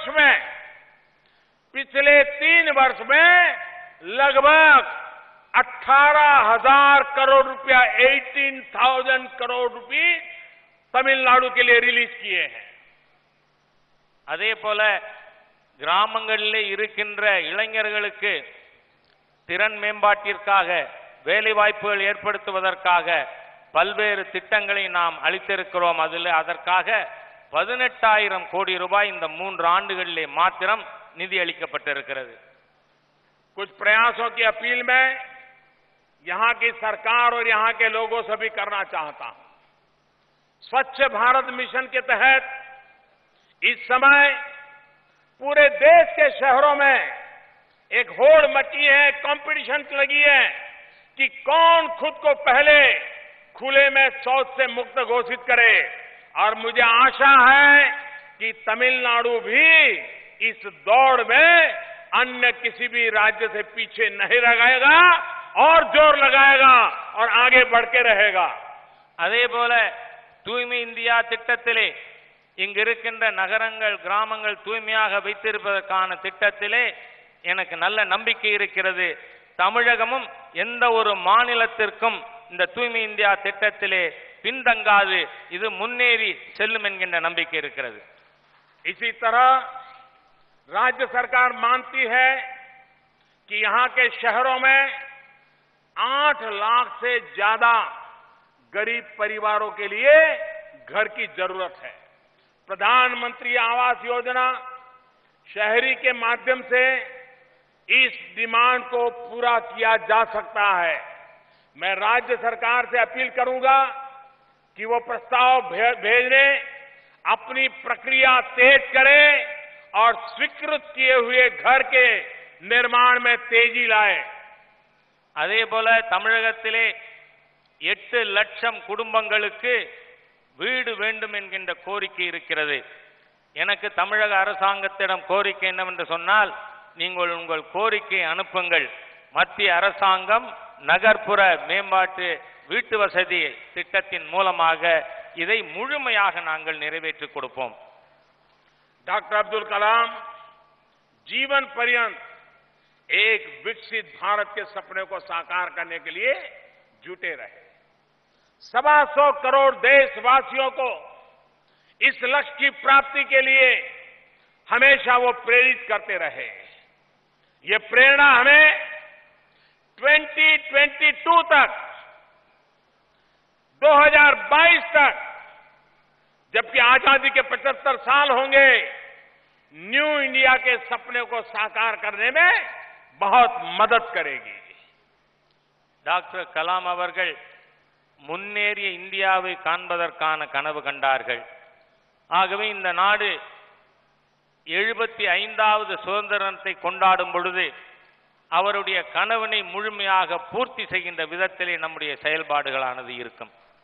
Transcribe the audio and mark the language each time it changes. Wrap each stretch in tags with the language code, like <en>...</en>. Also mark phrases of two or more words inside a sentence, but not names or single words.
<hi>वर्ष में लगभग 18,000 करोड़ रुपया 18,000 करोड़ रुपए तमिलनाडु के लिए रिलीज किए हैं।</hi> <ta>அதே போல கிராமங்களிலே இருக்கின்ற இளைஞர்களுக்கு திறன் மேம்பாட்டிற்காக வேலை வாய்ப்புகள் ஏற்படுத்துவதற்காக பல்வேறு திட்டங்களை நாம் அளித்திருக்கிறோம். அதற்காக 18,000 கோடி ரூபாய் இந்த 3 ஆண்டுகளிலே மாத்திரம் நிதி அளிக்கப்பட்டிருக்கிறது.</ta> <hi>कुछ प्रयासों की अपील मैं यहां की सरकार और यहां के लोगों से भी करना चाहता हूं। स्वच्छ भारत मिशन के तहत इस समय पूरे देश के शहरों में एक होड़ मची है, कंपटीशन लगी है कि कौन खुद को पहले खुले में शौच से मुक्त घोषित करे। और मुझे आशा है कि तमिलनाडु भी इस दौड़ में अन्य किसी भी राज्य से पीछे नहीं रहेगा और जोर लगाएगा और आगे बढ़ के रहेगा।</hi> <ta>அதே போல தூய்மை இந்தியா திட்டத்திலே இங்கு இருக்கின்ற நகரங்கள் கிராமங்கள் தூய்மையாக வைத்திருப்பதற்கான திட்டத்திலே எனக்கு நல்ல நம்பிக்கை இருக்கிறது. தமிழகமும் எந்த ஒரு மாநிலத்திற்கும் இந்த தூய்மை இந்தியா திட்டத்திலே பின்தங்காது, இது முன்னேறி செல்லும் என்கின்ற நம்பிக்கை இருக்கிறது.</ta> <hi>इसी तरह राज्य सरकार मानती है कि यहां के शहरों में 8 लाख से ज्यादा गरीब परिवारों के लिए घर की जरूरत है। प्रधानमंत्री आवास योजना शहरी के माध्यम से इस डिमांड को पूरा किया जा सकता है। मैं राज्य सरकार से अपील करूंगा कि वो प्रस्ताव भेजने अपनी प्रक्रिया तेज करे और स्वीकृत किए हुए घर के निर्माण में तेजी लाए।</hi> <ta>அதே போல தமிழகத்திலே 8 லட்சம் குடும்பங்களுக்கு வீடு வேண்டும் என்கின்ற கோரிக்கை இருக்கிறது. எனக்கு தமிழக அரசாங்கத்திடம் கோரிக்கை என்னவென்று சொன்னால், நீங்கள் உங்கள் கோரிக்கை அனுப்புங்கள். மத்திய அரசாங்கம் நகர்ப்புற மேம்பாட்டு வீட்டு வசதி திட்டத்தின் மூலமாக இதை முழுமையாக நாங்கள் நிறைவேற்றிக் கொடுப்போம்.</ta> <hi>डॉक्टर अब्दुल कलाम जीवन पर्यंत एक विकसित भारत के सपने को साकार करने के लिए जुटे रहे। 125 करोड़ देशवासियों को इस लक्ष्य की प्राप्ति के लिए हमेशा वो प्रेरित करते रहे। ये प्रेरणा हमें 2022 तक 2022 तक जबकि आजादी के 75 साल होंगे, न्यू इंडिया के सपने को साकार करने में बहुत मदद करेगी।</hi> <ta>டாக்டர் கலாம் அவர்கள் முன்னேறிய இந்தியாவை காண்பதற்கான கனவு கண்டார்கள். ஆகவே இந்த நாடு 75வது சுதந்திரத்தை கொண்டாடும் பொழுது அவருடைய கனவினை முழுமையாக பூர்த்தி செய்கின்ற விதத்திலே நம்முடைய செயல்பாடுகளானது இருக்கும்.</ta>